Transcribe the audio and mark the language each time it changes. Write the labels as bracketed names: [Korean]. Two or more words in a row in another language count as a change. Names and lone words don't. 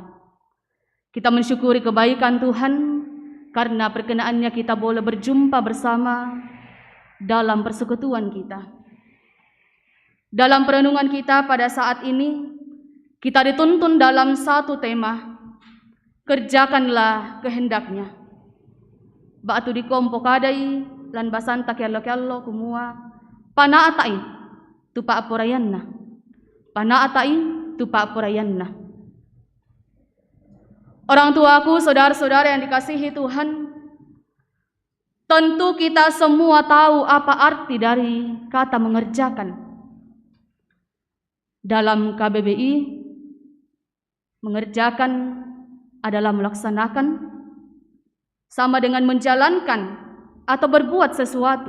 [Indonesian] Kita mensyukuri kebaikan Tuhan karena perkenaannya kita boleh berjumpa bersama dalam persekutuan kita. Dalam perenungan kita pada saat ini, kita dituntun dalam satu tema, kerjakanlah kehendaknya. [Toraja-Sa'dan] Batu di kompo kadai lan basanta kello-kello kumua panaatai tupa apurayanna. Panaatai tupa apurayanna. [Indonesian] Orang tuaku, saudara-saudara yang dikasihi Tuhan, tentu kita semua tahu apa arti dari kata mengerjakan. Dalam KBBI, mengerjakan adalah melaksanakan, sama dengan menjalankan atau berbuat sesuatu.